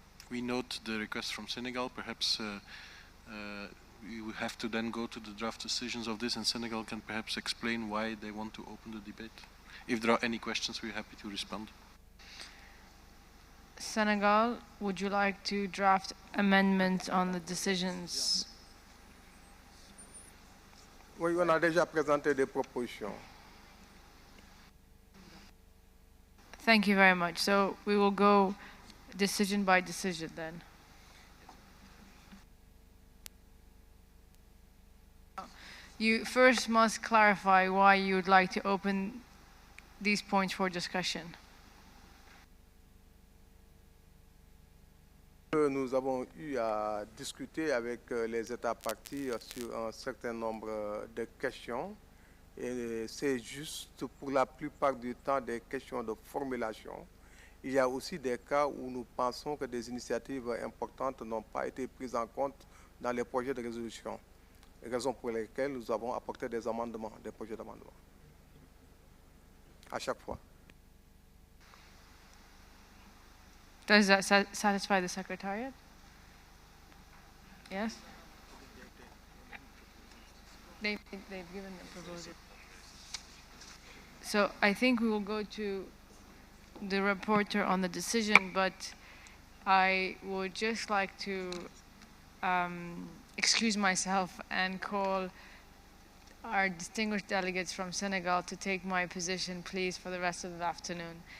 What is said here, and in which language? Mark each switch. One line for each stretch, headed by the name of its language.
English: We note the request from Senegal. Perhaps we will have to then go to the draft decisions of this, and Senegal can perhaps explain why they want to open the debate. If there are any questions, we're happy to respond. Senegal, would you like to draft amendments on the decisions?
French: Oui, on a déjà présenté des propositions.
English: Thank you very much. So we will go decision by decision then. You first must clarify why you would like to open these points for discussion.
French: Nous avons eu à discuter avec les États partis sur un certain nombre de questions, et c'est juste pour la plupart du temps des questions de formulation. Il y a aussi des cas où nous pensons que des initiatives importantes n'ont pas été prises en compte dans les projets de résolution, raison pour lesquelles nous avons apporté des amendements, des projets d'amendement, à chaque fois.
English: Does that satisfy the Secretariat? Yes? They've given the proposal. So I think we will go to the reporter on the decision, but I would just like to excuse myself and call our distinguished delegates from Senegal to take my position, please, for the rest of the afternoon.